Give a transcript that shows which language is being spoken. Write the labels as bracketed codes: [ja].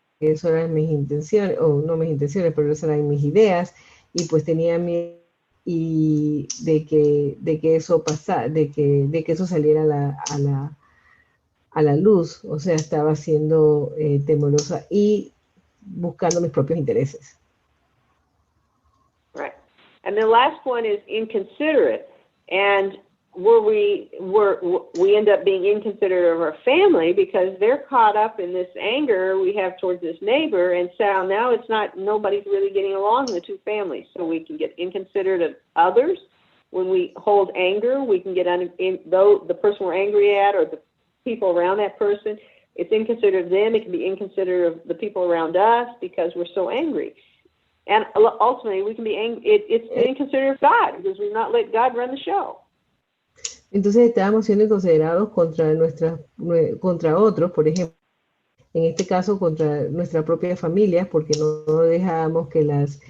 [es] que eso eran mis intenciones, o no mis intenciones, pero esas eran mis ideas, y pues tenía miedo y de que eso pasara, de que eso saliera a la luz. O sea, estaba siendo temerosa y buscando mis propios intereses. [en] Right. And the last one is inconsiderate. And we end up being inconsiderate of our family because they're caught up in this anger we have towards this neighbor, and so now nobody's really getting along in the two families. So we can get inconsiderate of others. When we hold anger, we can get the person we're angry at or the people around that person. It's inconsiderate of them. It can be inconsiderate of the people around us because we're so angry. And ultimately, we can be it's inconsiderate of God because we've not let God run the show. [es] Entonces estábamos siendo inconsiderados contra otros, por ejemplo, en este caso contra nuestra propia familia, porque no dejábamos que la